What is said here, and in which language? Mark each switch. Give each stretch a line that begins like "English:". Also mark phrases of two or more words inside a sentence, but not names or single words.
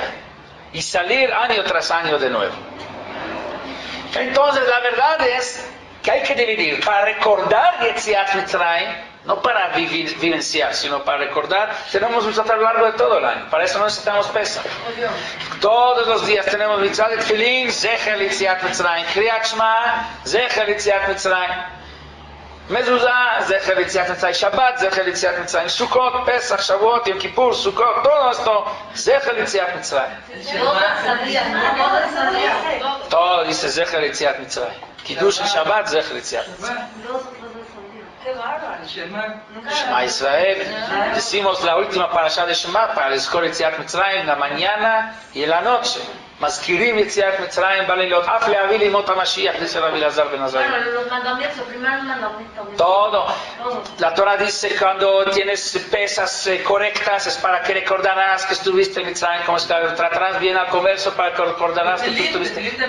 Spanish: Y salir año tras año de nuevo. Entonces la verdad es que hay que dividir para recordar
Hebrew: יציאת מצרים,
Spanish: no para vivenciar, sino para recordar. Tenemos nosotros a lo largo de todo el año, para eso no necesitamos Pesach. Todos los días tenemos
Hebrew: מצוות de תפילין, זכר יציאת מצרים, קריאת שמע, זכר יציאת מצרים, מזוזה, זכר יציאת מצרים, שבת, זכר יציאת מצרים, סוכות, פסח, שבועות, יום כיפור, סוכות,
Spanish: todo esto,
Hebrew: זכר יציאת מצרים.
Spanish: Todo dice
Hebrew: זכר יציאת מצרים. קידוש שבת, זכר יציאת מצרים. שמע ישראל.
Spanish: Decimos la última parasha de Shema para
Hebrew: לזכור יציאת מצרים
Spanish: en la mañana y en la noche.
Hebrew: מזכירים יציאת מצרים בלילות אף להביא לימות המשיח, dice Rabbi Elazar ben Azariah.
Spanish: Todo. La Torah dice cuando tienes pesas correctas es para que recordarás que estuviste en Mitzrayim, como tratarás bien al comercio para que recordarás que tú estuviste.